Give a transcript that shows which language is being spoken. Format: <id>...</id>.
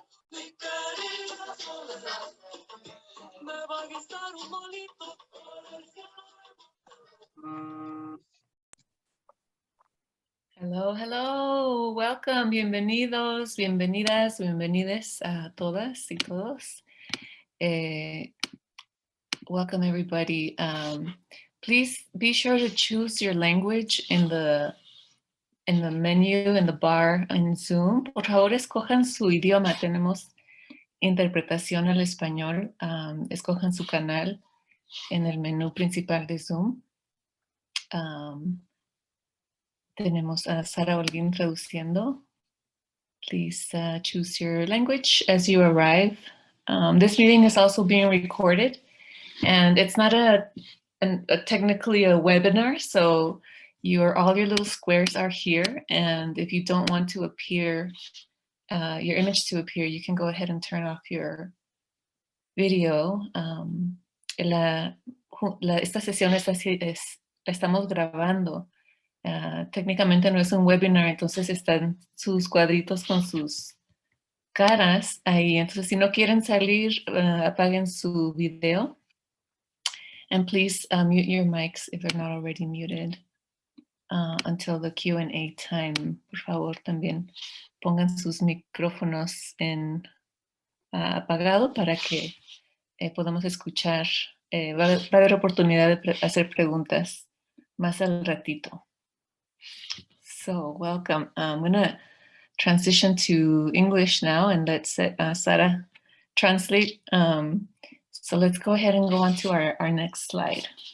<es>Mi querida soledad, me va a guisar un molito por el cielo.</es> <en>Hello, hello, welcome,</en> <es>bienvenidos, bienvenidas, bienvenides a todas y todos.</es> <en>Welcome everybody. Please be sure to choose your language in the menu, in the bar in Zoom.</en> <es>Por favor, escojan su idioma. Tenemos interpretación al español. Escojan su canal en el menú principal de Zoom. Tenemos a Sara Holguín traduciendo.</es> <en>Please choose your language as you arrive. This meeting is also being recorded, and it's not technically a webinar, so all your little squares are here, and if you don't want to appear, your image to appear, you can go ahead and turn off your video.</en> <es>Esta sesión la estamos grabando. Técnicamente no es un webinar, entonces están sus cuadritos con sus caras ahí. Entonces, si no quieren salir, apaguen su video.</es> <en>And please mute your mics if they're not already muted until the Q&A time.</en> <es>Por favor, también pongan sus micrófonos en apagado para que podamos escuchar. Va a haber oportunidad de hacer preguntas más al ratito.</es> <en>So welcome. I'm going to transition to English now and let Sara translate. So let's go ahead and go on to our next slide.</en>